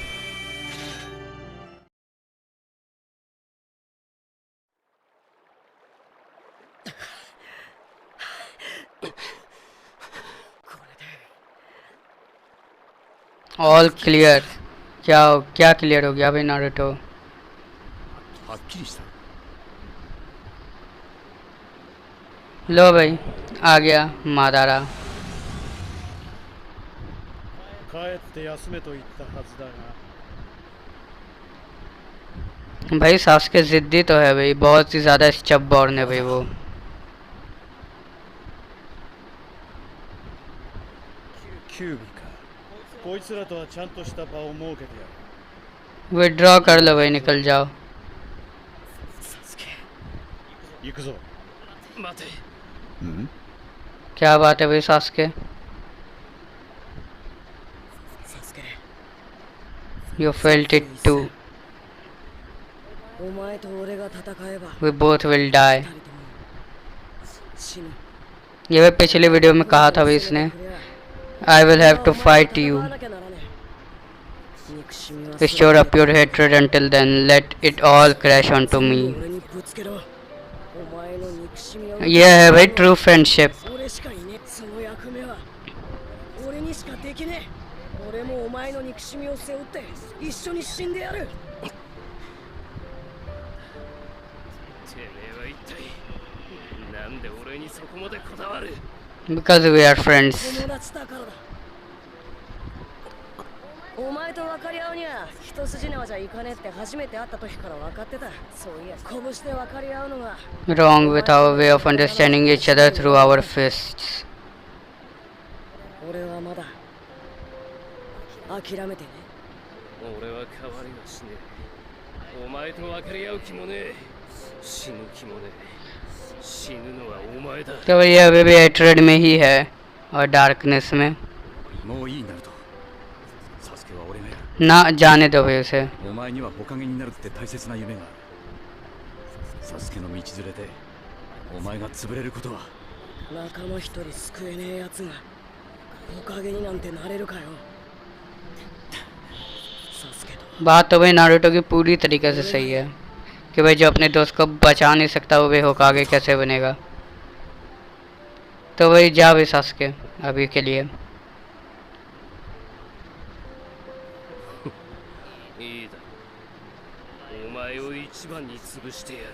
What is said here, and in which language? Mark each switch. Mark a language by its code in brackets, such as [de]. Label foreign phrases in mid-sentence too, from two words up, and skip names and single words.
[en] All clear. [hi] क्या क्लियर हो गया भाई नारुतो? [ja] はっきりした。 [hi] लो भाई आ गया मादारा। [ja] 帰って休めと言ったはずだが [hi] भाई सास्के जिद्दी तो है भाई, बहुत ही ज़्यादा स्टबबॉर्न है भाई वो। [ja] キュービかこいつらとはちゃんとした場を設けてやる [hi] विड्रॉ कर लो भाई, निकल जाओ। [ja] 行くぞ待てうん [hi] क्या बात है भाई सास्के? [ja] サスケ [en] You felt it too. [ja] お前と俺が戦えば [en] We both will die. [ja] 二人とも死ぬ [hi] ये भाई पिछले वीडियो में कहा था भाई इसने, [en] I will have to fight you. Store up your hatred until then. Let it all crash onto me. [hi] ये है भाई [en] true friendship. [ja] 俺しかいねえその役目は俺にしかできねえ俺もお前の憎しみを背負って一緒に死んでやるてめえは一体なんで俺にそこまでこだわる [en] Because we are friends. [ja] 友達だからだお前と分かり合うには一筋縄じゃいかねえって初めて会った時から分かってたそういや拳で分かり合うのが [en] Wrong with our way of understanding each other through our fists. [ja] 俺はまだ諦めてね俺は変わりはしねえお前と分かり合う気もねえ死ぬ気もねえ死ぬのはお前だ [hi] तो ये अभी भी हेट्रेड में ही है और डार्कनेस में। [ja] もういいナルト。サスケは俺がやる。 [hi] ना जाने दो भाई उसे। [ja] お前には火影になるって大切な夢がある。サスケの道連れでお前が潰れることは。仲間一人救えねえやつが火影になんてなれるかよサスケと [hi] बात तो भाई नारुतो की पूरी तरीके से सही है कि भाई जो अपने दोस्त को बचा नहीं सकता वो भाई होकागे कैसे बनेगा। तो भाई जा भाई सास्के अभी के लिए। [ja] いいだお前を一番に潰してやる